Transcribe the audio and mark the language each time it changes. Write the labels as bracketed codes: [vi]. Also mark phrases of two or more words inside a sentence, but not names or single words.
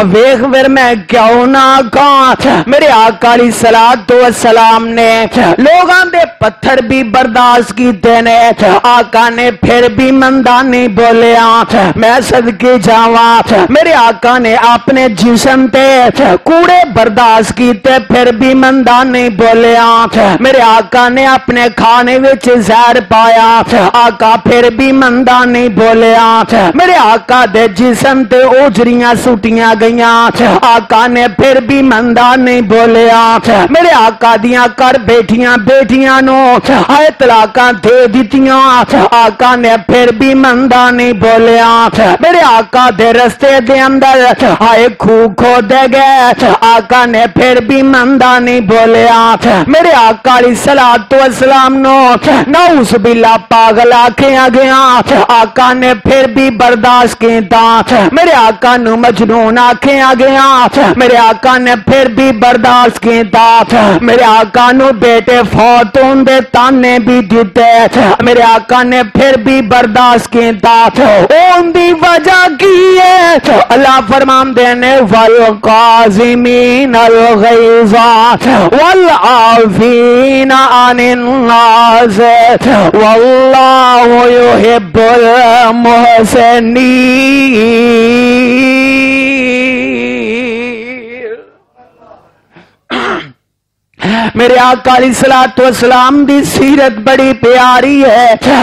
[pa] ویکھ پھر میں کیوں نہ کہاں میرے آقا [ar] علیہ الصلوۃ والسلام [pa] نے لوگاں دے پتھر بھی برداشت کیتے نے آقا نے پھر بھی مندہ نہیں بولیا. میں صدقے جاواں میرے آقا نے اپنے جسم تے کوڑے برداشت کیتے پھر بھی مندہ نہیں بولیا. میرے آقا نے اپنے کھانے وچ زہر پایا آقا پھر بھی مندہ نہیں بولیا. میرے آقا دے جسم تے اوجریاں سوٹیاں گئیاں آقا نے پھر بھی مندہ نہیں بولیا. میرے آقا دیاں کر بیٹیاں نو ہائے طلاقاں دے دیتیاں آقا نے پھر بھی مندہ نہیں بولیا. میرے آقا دے رستے دے اندر ہائے کھو دے گئے آقا نے پھر بھی مندہ نہیں بولیا. میرے آقا [ar] علیہ الصلوۃ والسلام [pa] نو [ar] نعوذ باللہ [pa] پاگل آکھیں گیا آقا نے پھر بھی برداشت کیتا. میرے آقا نو مجنون آکھیں گیا میرے آقا نے پھر بھی برداشت کیتا. میرے آقا نو بیٹے فوت ہون دے تانے بھی دیتے میرے آقا نے پھر بھی برداشت کیتا. اون دی وجہ کی ہے اللہ فرمان دینے [ar] والقاظمین الغیظ والعافین عن الناس واللہ یحب المحسنین. [pa] میرے آقا [ar] علیہ الصلوۃ والسلام [pa] دی سیرت بڑی پیاری ہے.